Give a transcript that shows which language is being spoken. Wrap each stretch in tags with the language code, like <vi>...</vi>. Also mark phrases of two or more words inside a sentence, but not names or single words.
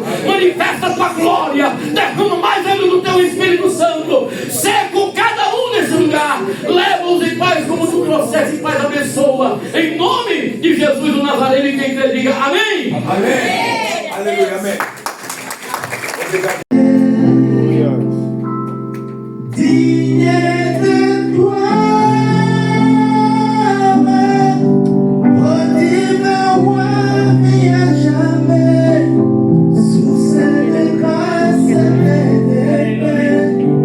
<pt>Manifesta a tua glória, derrama mais ainda do teu Espírito Santo, seja com cada um nesse lugar, leva-os em paz como tu trouxeste em paz, abençoa, em nome de Jesus o Nazareno, e quem crê diga amém. Amém. Aleluia, amém. Obrigado.</pt> <fr>Digne de toi, ô divin roi, vie à jamais, sous cette grâce et de paix,</fr>